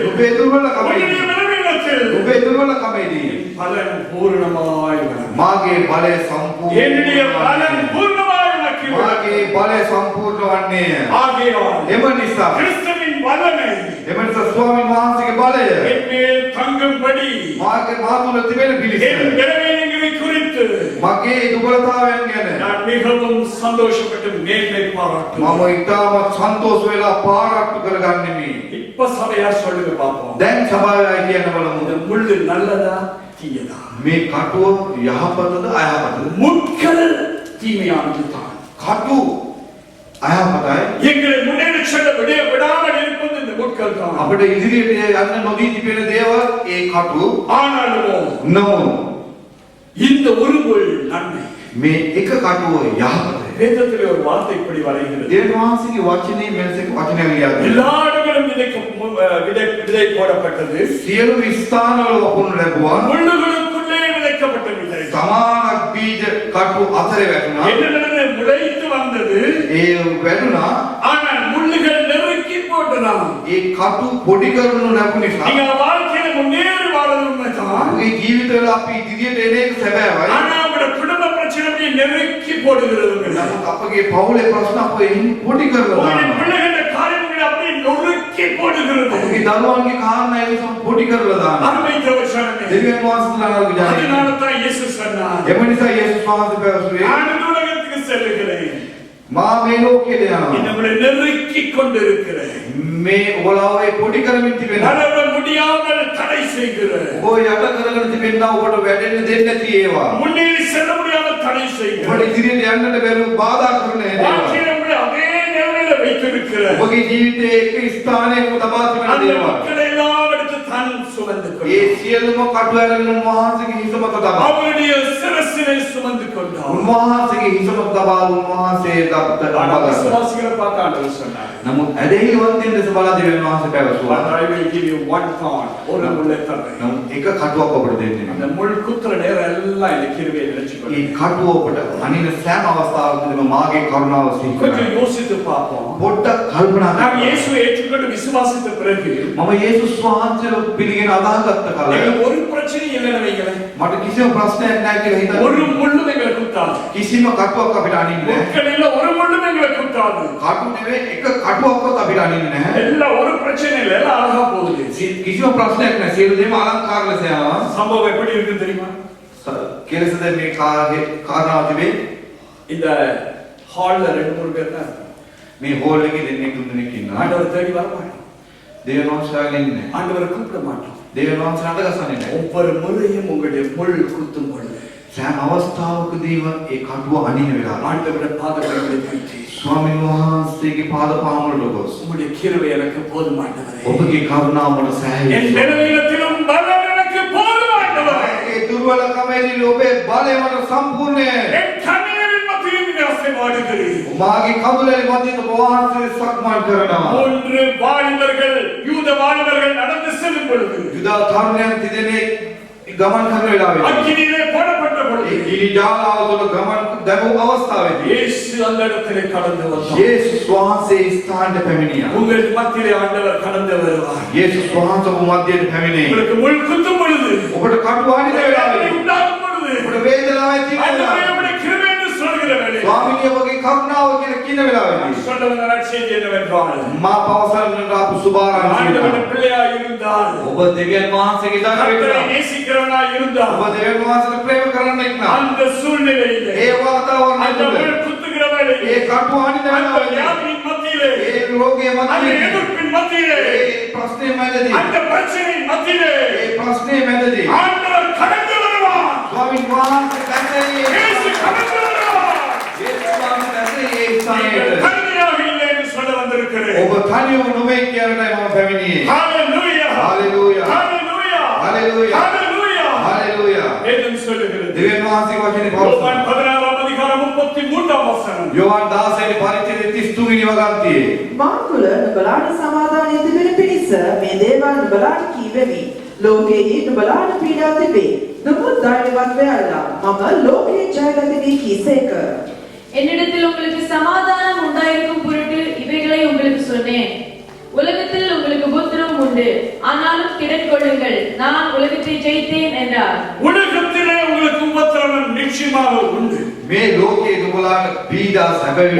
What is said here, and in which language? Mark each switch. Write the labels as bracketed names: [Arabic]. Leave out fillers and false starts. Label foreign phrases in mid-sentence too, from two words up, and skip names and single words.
[Sinhala] නුඹේ දුර්වලකම [Tamil] உன்னுடைய பலவீனத்தில் [Sinhala] නුඹේ දුර්වලකමේදී [Tamil] பலன் பூரணமாய் விளங்கும். [Sinhala] මාගේ බලය [Tamil] என்னுடைய பலன் [Sinhala] සම්පූර්ණ [Tamil] பூர்ணமாய் விளக்கி விளங்கும். [Sinhala] මාගේ බලය සම්පූර්ණ වන්නේය. [Tamil] ஆகையால் [Sinhala] එම නිසා [Tamil] கிறிஸ்துவின் வல்லமை [Sinhala] එම නිසා ස්වාමීන් වහන්සේගේ බලය [Tamil] என் மேல் தங்கும்படி [Sinhala] මාගේ මා තුල තිබෙන පිළිස [Tamil] என் பலவீனங்களை குறித்து [Sinhala] මගේ දුර්වලතාවයන් ගැන [Tamil] நான் மிகவும் சந்தோஷப்பட்டு மேன்மை பாராட்டுவேன். [Sinhala] මම ඉතාමත් සන්තෝෂ වෙලා පාරක්ටු කරගන්නෙමි. [Tamil] இப்ப சபையா சொல்லுங்க பாப்போம், [Sinhala] දැන් සභාවයි කියන බලමු. [Tamil] இந்த முள்ளு நல்லதா தீயதா? [Sinhala] මේ කටුව යහපතද අයහපතද? [Tamil] முட்கள் தீமையானது தான். [Sinhala] කටු අයහපතයි. [Tamil] எங்களை முன்னேற செல்ல விடாமல் இருப்பது இந்த முட்கள் தான். [Sinhala] අපිට ඉදිරියට යන්න නොදී තිබෙන දේවල් ඒ කටු [Tamil] ஆனாலும் [Sinhala] නෝ [Tamil] இந்த ஒரு முள் நன்மை. [Sinhala] මේ එක කටුව යහපතයි. [Tamil] வேதத்திலே ஒரு வார்த்தை இப்படி வரைகிறது, [Sinhala] දේව වහන්සේගේ වචනේ මෙලෙස වචනයක් ලියා [Tamil] எல்லா [Sinhala] තිබෙනවා. [Tamil] இடங்களும் விதை போடப்பட்டது, [Sinhala] සියලු ස්ථානවල වපුණු ලැබුවා. [Tamil] முள்ளுகளுக்குள்ளே விதைக்கப்பட்ட விதை. [Sinhala] සමානක් බීජ කටු අතරේ වැටුණා. [Tamil] என்ன நடந்தது? முளைத்து வந்தது, [Sinhala] ඒ වැටුණා. [Tamil] ஆனால் முள்ளுகள் நெருக்கி போட்டதாம். [Sinhala] ඒ කටු පොඩි කරනු ලැබුණ නිසා [Tamil] நீங்க வாழ்க்கையில முன்னேறி வாழறது உண்மைதான். [Sinhala] අපේ ජීවිතවල අපි ඉදිරියට එන එක සැබෑවයි. [Tamil] ஆனா உங்களோட குடும்ப பிரச்சனை அப்படியே நெருக்கி போடுகிறது. [Sinhala] නමුත් අපගේ පවුලේ ප්‍රශ්න අප එයින් පොඩි කරලා [Tamil] உங்களுடைய [Sinhala] දානවා. [Tamil] பிள்ளைகளுடைய காரியங்களை அப்படியே நொறுக்கி போடுகிறது. [Sinhala] අපගේ දරුවන්ගේ කාරණා ඒ නිසා පොඩි කරලා දානවා. [Tamil] அருமை தேவசனமே, [Sinhala] දෙවියන් වහන්සේලාගේ ජාතිය. [Tamil] அதனால தான் இயேசு சொன்னார், [Sinhala] එම නිසා යේසුස් වහන්සේ පැවසුවේ [Tamil] நான் இந்த உலகத்துக்கு செல்லுகிறேன், [Sinhala] මා මේ ලෝකෙට යනවා. [Tamil] நம்மளை நெருக்கி கொண்டிருக்கிறேன், [Sinhala] මේ ඔබලාව ඒ පොඩි කරමින් තිබෙනවා. [Tamil] வளர முடியாமல் தடை செய்கிறேன், [Sinhala] ඔබ යට කරගෙන තිබෙනා ඔබට වැඩෙන්න දෙන්නේ නැති ඒවා. [Tamil] முன்னேறி செல்ல முடியாமல் தடை [Sinhala] ඔබට [Tamil] செய்கிறேன், [Sinhala] ඉදිරියට යන්නට බැරුව බාධා කරන ඒවා. [Tamil] வாழ்க்கையில உங்களை அதே நிலையில வைத்திருக்கிறேன். [Sinhala] ඔබගේ ජීවිතයේ එක ස්ථානයක තබා තිබෙන [Tamil] அந்த [Sinhala] දේවල්. [Tamil] மக்களை எல்லாம் எடுத்து தான் சுமந்து [Sinhala] ඒ [Tamil] கொண்டார். [Sinhala] සියලුම කටු ඇරගෙන උන්වහන්සේගේ හිස මත තබා. [Tamil] அவருடைய சிரசினை சுமந்து கொண்டார். [Sinhala] උන්වහන්සේගේ හිස මත තබා උන්වහන්සේ [Tamil] ஆனா [Sinhala] තබා. [Tamil] விசுவாசிகளை பார்த்து ஆண்டவர் சொன்னார், [Sinhala] නමුත් ඇදහිලිවන්තයන් දෙස බලා දෙවියන් වහන්සේ පැවසුවා. [English] "But I will give you one thorn." [Tamil] ஒரு முள்ளை தரேன். [Sinhala] නමුත් එක කටුවක් ඔබට දෙන්නේ [Tamil] அந்த [Sinhala] නැහැ. [Tamil] முள் குத்துற நேரம் எல்லாம் இந்த கிருபையை நினைச்சுக்கொள்ள. [Sinhala] මේ කටුව ඔබට අනින සෑම අවස්ථාවකදීම මාගේ කරුණාව සිහි [Tamil] கொஞ்சம் [Sinhala] කරගන්න. [Tamil] யோசித்து பார்ப்போம். [Sinhala] පොඩ්ඩක් කල්පනා [Tamil] நாம் [Sinhala] කරන්න. [Tamil] இயேசுவை ஏற்றுக்கொண்டு விசுவாசித்த பிறகு [Sinhala] මම යේසුස් වහන්සේව පිළිගෙන අදහගත්ත කල [Tamil] எங்களுக்கு ஒரு பிரச்சனையும் இல்லைன்னு வைங்களேன். [Sinhala] මට කිසිම ප්‍රශ්නයක් නැහැ කියලා හිතන්න. [Tamil] ஒரு முள்ளும் எங்களை குத்தாது. [Sinhala] කිසිම කටුවක් අපිට අනින්නේ නැහැ. [Tamil] முட்களில் ஒரு முள்ளும் எங்களை குத்தாது. [Sinhala] කටු නෙවෙයි එක කටුවක්වත් අපිට අනින්නේ නැහැ. [Tamil] எல்லாம் ஒரு பிரச்சனை இல்லை, எல்லாம் அழகா போகுது. [Sinhala] කිසිම ප්‍රශ්නයක් නැහැ. සියලු දේම අලංකාර ලෙස යනවා. [Tamil] சம்பவம் எப்படி இருக்குன்னு தெரியுமா? [Sinhala] කෙලෙසද මේ කාරණාව තිබේ. [Tamil] இந்த ஹால்ல 2-3 பேர் தான் இருப்பாங்க. [Sinhala] මේ හෝල් එකේ දෙන්නෙක් තුන් දෙනෙක් ඉන්නවා. [Tamil] ஆண்டவர் தேடி வர மாட்டோம், [Sinhala] දේවයන් වහන්සේලා ඉන්නේ. [Tamil] ஆண்டவரை கூப்பிட மாட்டோம். [Sinhala] දේවයන් වහන්සේ අඬගසන්නේ නැහැ. [Tamil] ஒவ்வொரு முறையும் உங்களுடைய முள் குத்தும் பொழுது [Sinhala] සෑම අවස්ථාවකදීම ඒ කටුව අනින වෙලාව [Tamil] ஆண்டவருடைய பாதங்களை பற்றி [Sinhala] ස්වාමීන් වහන්සේගේ පාද පාමුලට ගොස් [Tamil] உங்களுடைய கிருபை எனக்கு போதுமானவரே. [Sinhala] ඔබගේ කරුණාව මට [Tamil] என் [Sinhala] සෑහෙයි. [Tamil] பலவீனத்திலும் பலன் எனக்கு போதுமானவரே. [Sinhala] ඒ දුර්වල දුර්වලකමේදී ඔබේ බලය මට සම්පූර්ණයි. [Tamil] என் கண்ணீரின் மத்தியில் நீ ஆசீர்வாதிக்கிறீர். [Sinhala] මාගේ කඳුලේ මැදින් ඔබ වහන්සේ සක්මන් කරනවා. [Tamil] 3 வாலிபர்கள் யூத வாலிபர்கள் நடந்து செல்லும் பொழுது [Sinhala] යුද තරුණයන් තිදෙනෙක් ගමන් කරන වෙලාවේ [Tamil] அக்கினியிலே போடப்பட்ட பொழுது [Sinhala] ඒ ජාලාව තුළ ගමන් දැමූ අවස්ථාවේදී [Tamil] இயேசு அந்த இடத்திலே கடந்து வந்தார். [Sinhala] යේසුස් වහන්සේ ස්ථානට පැමිණියා. [Tamil] உங்கள் மத்தியிலே ஆண்டவர் கடந்து வருவார். [Sinhala] යේසුස් වහන්සේ ඔබ මැදින් පැමිණේ. [Tamil] உங்களுக்கு முள் குத்தும் பொழுது [Sinhala] ඔබට කටු අනින වෙලාවේ [Tamil] உண்டாகும் பொழுது [Sinhala] ඔබට වේදනාවක් ඇති [Tamil] ஆண்டவரே [Sinhala] වෙනවා. [Tamil] உம்முடைய கிருபை என்று சொல்கிற வேளை [Sinhala] ස්වාමීනි ඔබගේ කරුණාව කියලා කියන වෙලාවේදී [Tamil] சொல்ல வந்த நற்செய்தி என்னவென்றால் [Sinhala] මා පවසන්නට ආපු සුභාරංචිය [Tamil] ஆண்டவருடைய பிள்ளையாய் இருந்தால் [Sinhala] ඔබ දෙවියන් වහන්සේගේ දර [Tamil] கர்த்தரை [Sinhala] වෙනවා. [Tamil] நேசிக்கிறவனாய் இருந்தால் [Sinhala] ඔබ දෙවියන් වහන්සේට ප්‍රේම කරන්නෙක් නම් [Tamil] அந்த சூழ்நிலையிலே [Sinhala] ඒ වාතාවරණය [Tamil] அந்த [Sinhala] තුළ [Tamil] முள் குத்துகிற வேளையிலே [Sinhala] ඒ කටු අනින [Tamil] அந்த [Sinhala] වෙලාවේදී [Tamil] வியாதியின் மத்தியிலே [Sinhala] ඒ රෝගයේ [Tamil] அந்த [Sinhala] මැදදී [Tamil] எதிர்ப்பின் மத்தியிலே [Sinhala] ඒ ප්‍රශ්නේ මැදදී [Tamil] அந்த பிரச்சனையின் மத்தியிலே [Sinhala] ඒ ප්‍රශ්නේ මැදදී [Tamil] ஆண்டவர் கடந்து வருவார். [Sinhala] ස්වාමීන් වහන්සේ දැසේ [Tamil] இயேசு கடந்து வருவார். [Sinhala] යේසුස් වහන්සේ දැසේ ඒ [Tamil] நீங்கள் [Sinhala] ස්ථානයට [Tamil] தனியாக இல்லை என்று சொல்ல வந்திருக்கிறேன். [Sinhala] ඔබ තනියම නොවේ කියන්නයි මම පැමිණියේ. [Tamil] ஹalleluya [Sinhala] හalleluya [Tamil] ஹalleluya [Sinhala] හalleluya [Tamil] ஹalleluya [Sinhala] හalleluya [Tamil] வேதம் சொல்லுகிறது [Sinhala] දෙවියන් වහන්සේ වචනේ [Tamil] யோவான் [Sinhala] පවසනවා. [Tamil] 16 அதிகாரம் 33 වසන [Sinhala] යෝහන් 16 පරිච්ඡේදයේ 33 වෙනි වගන්තියේ මා තුළ නුඹලාට සමාදානය තිබෙන පිණිස මේ දේවල් නුඹලාට කීවෙමි. ලෝකයේ නුඹලාට පීඩා තිබේ. නමුත් ධෛර්යවත් වෙයල්ලා මම ලෝකයේ ජයගතිමි කීසේක. [Tamil] என்னிடத்தில் உங்களுக்கு சமாதானம் உண்டாயிருக்கும் பொருட்டு இவைகளை உங்களுக்கு சொன்னேன். உலகத்தில் உங்களுக்கு உபத்திரவம் உண்டு, ஆனாலும் திடன்கொள்ளுங்கள், நான் உலகத்தை ஜெயித்தேன் என்றார். உலகத்திலே உங்களுக்கு உபத்திரவம் நிச்சயமாக உண்டு. [Sinhala] මේ ලෝකයේ නුඹලාට පීඩා සැබවින්